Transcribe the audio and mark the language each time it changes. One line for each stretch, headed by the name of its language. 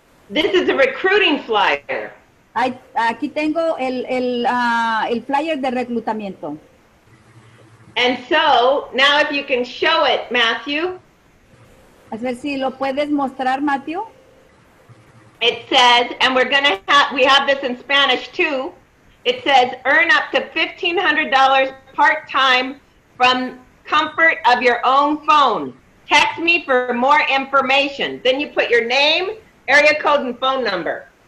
English: This is a recruiting flyer.
Spanish: Aquí tengo el flyer de reclutamiento.
English: And so, now if you can show it, Matthew.
Spanish: A ver si lo puedes mostrar, Matthew.
English: It says, and we have this in Spanish too. It says, earn up to $1,500 part-time from comfort of your own phone. Text me for more information. Then you put your name, area code, and phone number.